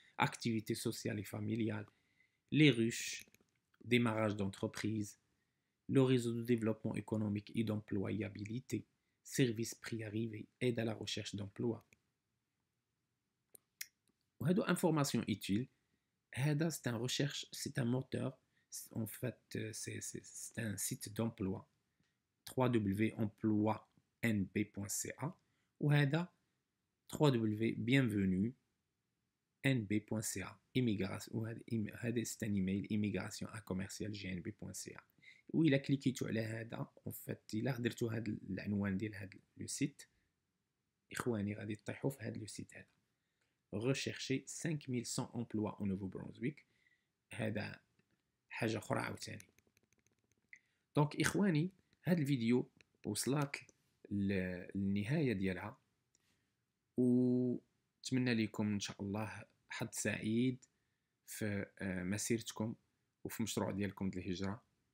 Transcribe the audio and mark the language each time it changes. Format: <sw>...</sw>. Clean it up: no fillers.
<fr>Activités sociales et familiales, les ruches, démarrage d'entreprise, le réseau de développement économique et d'employabilité, service prix arrivé, aide à la recherche d'emploi.</fr> <ar>وهادو</ar> <fr>information utile.</fr> <ar>هذا</ar> <fr>c'est un recherche, c'est un moteur, en fait c'est un site d'emploi</fr> <ar>www.emploinb.ca وهذا www.bienvenue.nb.ca immigration وهذا</ar> <fr>c'est un email</fr> <ar>immigration@commercial.gnb.ca وإلا كليكيتو على هذا</ar> <fr>en fait</fr> <ar>إلا درتو هذا العنوان ديال هذا لو سيت إخواني غادي تطيحوا في هذا لو سيت هذا.</ar> <fr>rechercher 5100 emplois au Nouveau-Brunswick.</fr> <ar>هذا حاجة أخرى عاوتاني. دونك إخواني هذا الفيديو وصلت للنهاية ديالها واتمنى لكم ان شاء الله حظ سعيد في مسيرتكم وفي مشروع ديالكم ديال الهجرة.</ar>